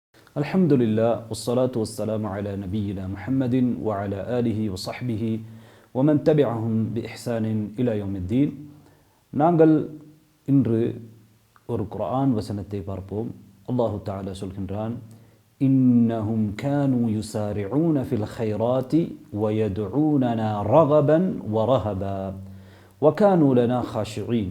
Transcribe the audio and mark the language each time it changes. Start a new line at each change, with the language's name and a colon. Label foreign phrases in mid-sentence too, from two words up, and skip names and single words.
Arabic: الحمد لله والصلاة والسلام على نبينا محمد وعلى آله وصحبه ومن تبعهم بإحسان إلى يوم الدين.
Tamil: நாங்கள் இன்று ஒரு குர்ஆன் வசனத்தை பார்ப்போம்.
Arabic: الله تعالى சொல்கின்றான், إنهم كانوا يسارعون في الخيرات ويدعوننا رغبا ورهبا وكانوا لنا خاشعين.